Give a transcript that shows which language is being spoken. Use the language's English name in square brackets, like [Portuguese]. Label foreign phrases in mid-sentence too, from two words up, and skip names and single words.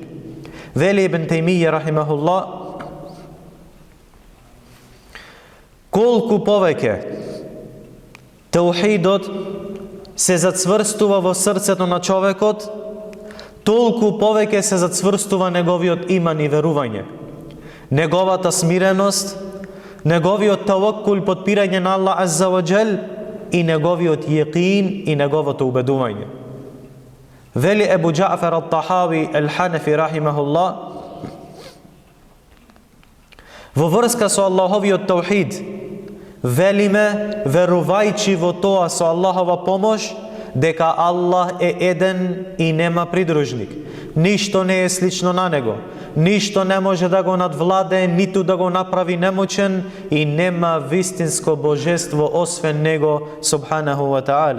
[Macedonian] Вели Ибн Тајмија рахимахуллах: колку повеќе таухидот се зацврстува во срцето на човекот, толку повеќе се зацврстува неговиот иман и верување, неговата смиреност, неговиот таваккул, подпирање на Аллах [Arabic] عز وجل [Macedonian] и неговиот јекин и неговото убедување. Вели Ебу Џаъфар ат-Тахави ел-Ханефи рахимахуллах: во врска со Аллаховиот таухид, велиме, верувајќи во тоа со Аллахова помош, дека Аллах е еден и нема придружник. Ништо не е слично на Него. Ништо не може да го надвладе, ниту да го направи немочен, и нема вистинско божество освен Него, [Arabic] سبحانه وتعالى.